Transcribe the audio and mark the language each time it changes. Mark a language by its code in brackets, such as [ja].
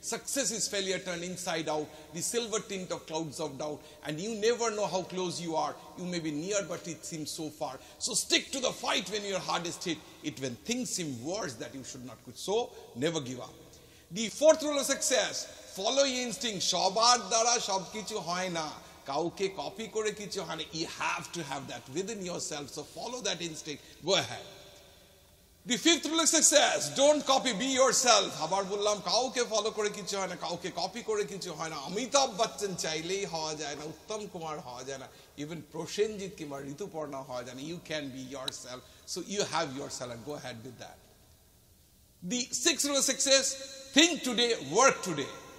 [en] Success is failure turned inside out, the silver tint of clouds of doubt, and you never know how close you are. You may be near but it seems so far. So stick to the fight when your hardest hit. When things seem worse, that you should not quit. So never give up. The fourth rule of success, follow your instinct. [bn] সবার দ্বারা সবকিছু হয় না, কাউকে copy করে কিছু হয় না। [en] You have to have that within yourself. So follow that instinct. Go ahead. The fifth rule of success, don't copy, be yourself. [bn] আবার বললাম, কাউকে ফলো করে কিছু হয় না, কাউকে কপি করে কিছু হয় না। অমিতাভ বচ্চন চাইলেই হওয়া যায় না, উত্তম কুমার হওয়া যায় না, ইভেন প্রসেনজিৎ কিংবা ঋতুপর্ণা হওয়া যায় না। [en] You can be yourself. So you have yourself and go ahead with that. The sixth rule of success, think today, work today.